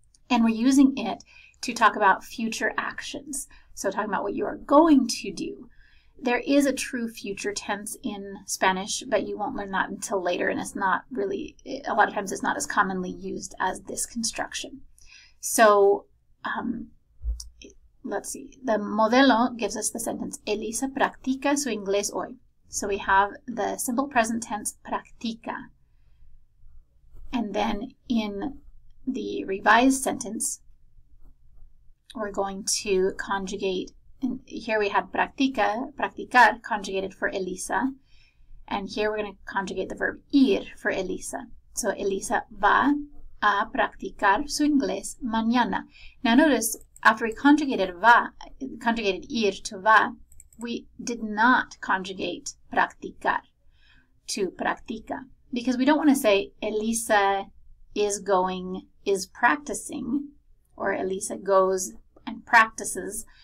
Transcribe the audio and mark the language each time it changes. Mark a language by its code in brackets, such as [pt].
[en] And we're using it to talk about future actions. So talking about what you are going to do. There is a true future tense in Spanish, but you won't learn that until later, and it's not really, a lot of times it's not as commonly used as this construction. So let's see. The modelo gives us the sentence, [es] Elisa practica su inglés hoy. [en] So we have the simple present tense, practica. And then in the revised sentence, we're going to conjugate. And here we had practica, practicar, conjugated for Elisa. And here we're going to conjugate the verb ir for Elisa. [es] So Elisa va a practicar su inglés mañana. [en] Now notice, after we conjugated ir to va, we did not conjugate practicar to practica. Because we don't want to say Elisa is practicing, or Elisa goes and practices.